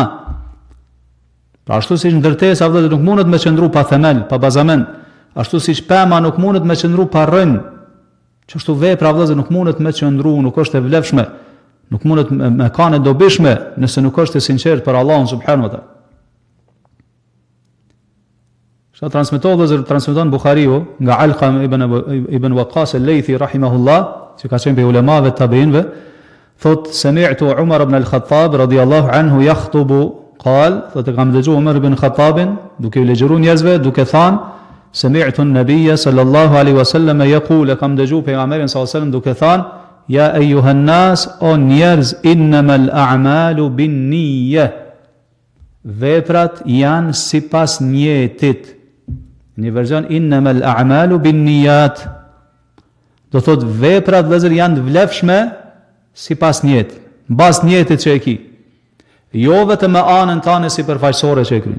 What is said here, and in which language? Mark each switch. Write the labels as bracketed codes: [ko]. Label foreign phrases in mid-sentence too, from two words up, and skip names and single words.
[sq] Pra ashtu siç ndërtesa vëllezër nuk mundet me qëndru pa themel, pa bazament, ashtu siç pema nuk mundet me qëndru pa rrënjë, çështu vepra vëllezër nuk mundet me qëndru, nuk është e vlefshme, nuk mundet me kanë dobishme nëse nuk është e sinqert për Allahun [ar] سبحانه وتعالى. [sq] Sa transmeton Buhariu nga Alqam ibn Waqas al-Laythi rahimahullah, që ka qenë prej ulemave të tabiinëve, thot [ar] سمعت عمر بن الخطاب رضي الله عنه يخطب, [sq] thot e kam dëgjuar Umar ibn Khattabin duke u lexuar njerëzve duke thënë [ar] سمعت النبي صلى الله عليه وسلم يقول, [sq] kam dëgjuar pejgamberin [ar] صلى الله عليه وسلم [sq] duke thënë [ar] يا أيها الناس, [sq] o njerëz, [ar] إنما الأعمال بالنية, [sq] veprat janë sipas niyetit. Një version [ar] إنما الأعمال بالنيات, [sq] do thot veprat vëllezër janë të vlefshme sipas niyetit, mbas niyetit që e ki. Jo vetëm me anën tane sipërfaqësore që e kryen.